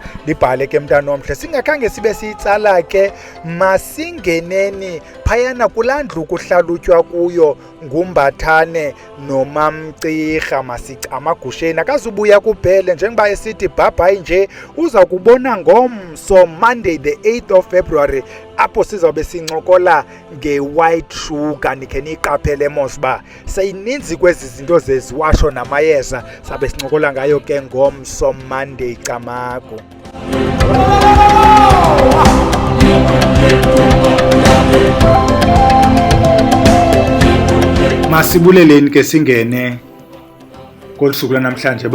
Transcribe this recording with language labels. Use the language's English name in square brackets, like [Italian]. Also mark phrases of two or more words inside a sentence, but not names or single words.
[Xhosa] Libhale ke mntana omhle, singakhange sibe siyitsala ke masingeneni phayana kulaa ndlu kuhlalutywa kuyo nguMbathane noMamcirha masicamagusheni. Akazubuya kubhele njengoba esithi bhabhayi nje, uza kubona ngomso [English] Monday the 8th of February [Xhosa] apho sizawube sincokola nge- [English] white sugar. [Xhosa] Nikhe niyiqaphele mos uba seyininzi kwezi zinto zeziwasho namayeza, sabe sincokola ngayo ke ngomso Monday Camagu. Masibuleleni ke singene kolusuku lanamhlanje.